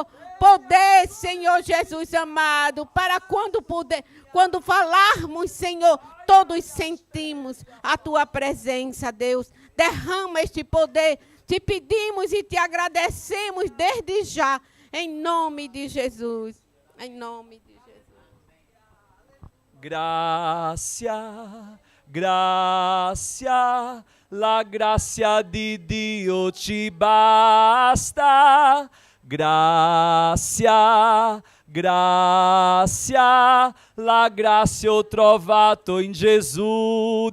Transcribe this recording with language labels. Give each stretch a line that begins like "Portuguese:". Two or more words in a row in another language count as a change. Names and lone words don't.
Portuguese: Poder, Senhor Jesus amado, para quando falarmos, Senhor, todos sentimos a tua presença, Deus. Derrama este poder. Te pedimos e te agradecemos desde já, em nome de Jesus. Em nome de Jesus.
Italian: Gracia, gracia, la grazia di Dio ci basta. Grazia, grazia, la grazia ho trovato in Gesù.